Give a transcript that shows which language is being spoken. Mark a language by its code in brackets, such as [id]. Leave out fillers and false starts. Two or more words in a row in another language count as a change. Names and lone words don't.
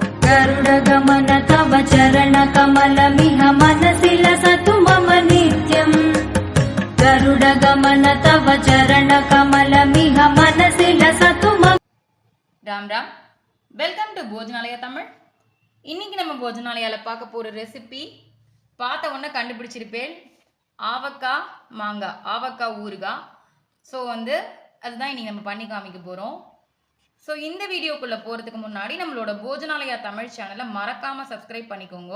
[sa] गरुडगमन तव चरणकमलमिह मनसि लसतु मम नित्यम् गरुडगमन तव चरणकमलमिह मनसि लसतु मम राम राम [en] welcome to [ta] போஜனாலயா தமிழ். இன்னைக்கு நம்ம போஜனாலயால பார்க்க போற ரெசிபி பார்த்த உடனே கண்டுபிடிச்சிருப்பேன். ஆவக்காய் மாங்காய், ஆவக்காய் ஊறுகாய். ஸோ அதுதான் இன்னைக்கு நம்ம பண்ணி காமிக்க போகிறோம். ஸோ இந்த வீடியோக்குள்ளே போகிறதுக்கு முன்னாடி நம்மளோட போஜனாலயா தமிழ் சேனலை மறக்காமல் சப்ஸ்கிரைப் பண்ணிக்கோங்க.